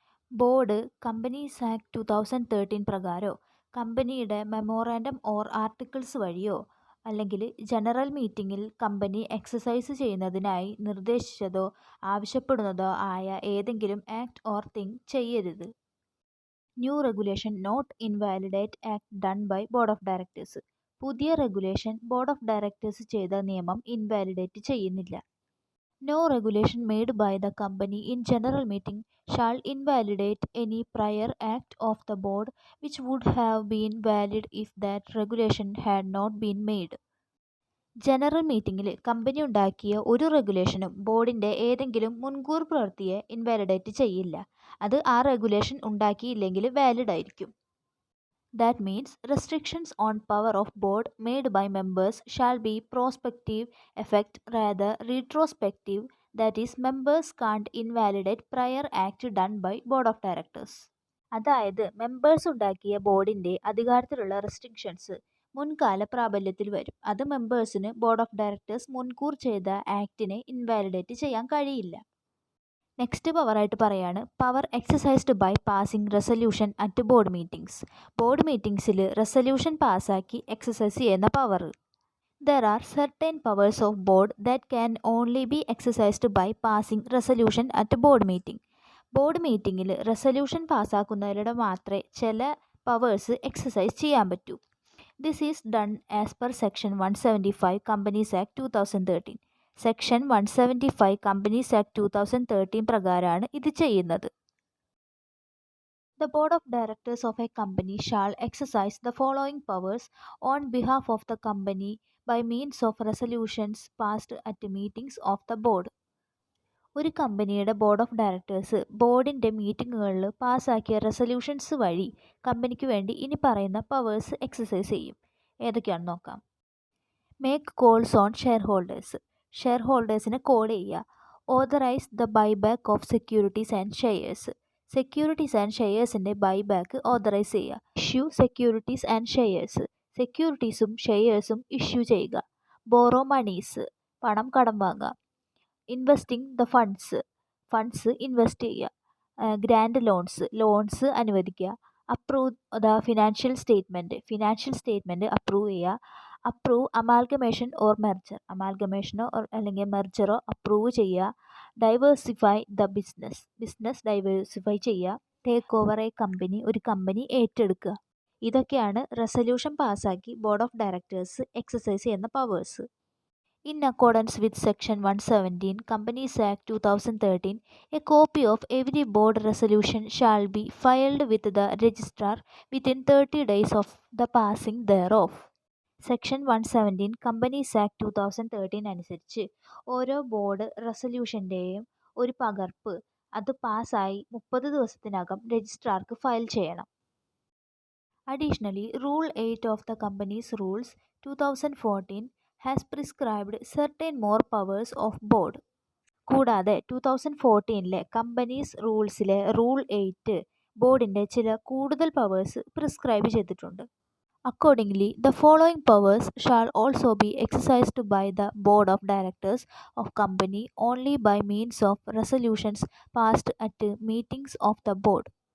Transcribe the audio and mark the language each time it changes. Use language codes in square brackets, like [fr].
[ml] Board companies act 2013 പ്രകാരമോ കമ്പനിയുടെ memorandum or articles വഴിയോ അല്ലെങ്കിൽ ജനറൽ മീറ്റിങ്ങിൽ കമ്പനി എക്സസൈസ് ചെയ്യുന്നതിനായി നിർദ്ദേശിച്ചതോ ആവശ്യപ്പെടുന്നതോ ആയ ഏതെങ്കിലും ആക്ട് ഓർ തിങ് ചെയ്യരുത്. [en] New regulation not invalidate act done by board of directors. [ml] പുതിയ റെഗുലേഷൻ ബോർഡ് ഓഫ് ഡയറക്ടേഴ്സ് ചെയ്ത നിയമം ഇൻവാലിഡേറ്റ് ചെയ്യുന്നില്ല. [en] No regulation made by the company in general meeting shall invalidate any prior act of the board which would have been valid if that regulation had not been made. [ml] General മീറ്റിംഗിൽ company ഉണ്ടാക്കിയ ഒരു റെഗുലേഷനും ബോർഡിൻ്റെ ഏതെങ്കിലും മുൻകൂർ പ്രവൃത്തിയെ invalidate ചെയ്യില്ല. അത് ആ റെഗുലേഷൻ ഉണ്ടാക്കിയില്ലെങ്കിൽ വാലിഡ് ആയിരിക്കും. [en] That means restrictions on power of board made by members shall be prospective effect rather retrospective, that is members can't invalidate prior act done by board of directors. [ml] അതായത് members ഉണ്ടാക്കിയ ബോർഡിൻ്റെ അധികാരത്തിലുള്ള restrictions മുൻകാല പ്രാബല്യത്തിൽ വരും. അത് മെമ്പേഴ്സിന് board of directors മുൻകൂർ ചെയ്ത ആക്ടിനെ invalidate ചെയ്യാൻ കഴിയില്ല. [en] next [ml] പവറായിട്ട് പറയാണ് [en] Power exercised by passing resolution at board meetings. [ml] Board മീറ്റിംഗ്സിൽ resolution പാസ്സാക്കി എക്സസൈസ് ചെയ്യുന്ന power. [en] There are certain powers of board that can only be exercised by passing resolution at board meeting. [ml] Board മീറ്റിങ്ങിൽ resolution പാസ്സാക്കുന്നതിലൂടെ മാത്രമേ ചില powers exercise ചെയ്യാൻ പറ്റൂ. [en] This is done as per section 175 companies act 2013. [ml] Section 175 companies act 2013 പ്രകാരമാണ് ഇത് ചെയ്യുന്നത്. [en] The board of directors of a company shall exercise the following powers on behalf of the company by means of resolutions passed at meetings of the board. [ml] ഒരു കമ്പനിയുടെ board of directors ബോർഡിൻ്റെ മീറ്റിങ്ങുകളിൽ പാസ്സാക്കിയ resolutions വഴി കമ്പനിക്ക് വേണ്ടി ഇനി പറയുന്ന powers exercise ചെയ്യും. ഏതൊക്കെയാണെന്ന് നോക്കാം. [en] make calls on [ml] share ഹോൾഡേഴ്സിനെ call ചെയ്യുക. [en] authorise the buyback of securities and shares [ml] and ഷെയർസിൻ്റെ buyback authorise ചെയ്യുക. [en] issue securities and [ml] സെക്യൂരിറ്റീസും ഷെയർസും ഇഷ്യൂ ചെയ്യുക. [en] borrow monies [ml] പണം കടം വാങ്ങുക. [en] investing the funds [ml] ഇൻവെസ്റ്റ് ചെയ്യുക. ഗ്രാൻഡ് ലോൺസ് അനുവദിക്കുക. [en] approve the financial statement [ml] approve ചെയ്യുക. Approve amalgamation or അമാൽഗമേഷനോ അല്ലെങ്കിൽ മെർജറോ അപ്രൂവ് ചെയ്യുക. [en] diversify the business [ml] ഡൈവേഴ്സിഫൈ ചെയ്യുക. ടേക്ക് ഓവർ ഒരു കമ്പനി ഏറ്റെടുക്കുക. ഇതൊക്കെയാണ് റെസൊല്യൂഷൻ പാസ്സാക്കി ബോർഡ് ഓഫ് ഡയറക്ടേഴ്സ് എക്സസൈസ് ചെയ്യുന്ന powers. [en] In accordance with Section 117 Companies Act 2013, a copy of every board resolution shall be filed with the registrar within 30 days of the passing thereof. [ml] Section 117 companies act 2013 അനുസരിച്ച് ഓരോ board റെസൊല്യൂഷൻ്റെയും ഒരു പകർപ്പ് അത് പാസ്സായി 30 ദിവസത്തിനകം രജിസ്ട്രാർക്ക് file ചെയ്യണം. [en] Additionally, Rule 8 of the Companies Rules 2014 has prescribed certain more powers of board. [ml] കൂടാതെ 2014 companies റൂൾസിലെ rule 8 ബോർഡിൻ്റെ ചില കൂടുതൽ പവേഴ്സ് പ്രിസ്ക്രൈബ് ചെയ്തിട്ടുണ്ട്. [en] Accordingly, the following powers shall also be exercised by the board of directors of company only by means of resolutions passed at meetings of the board.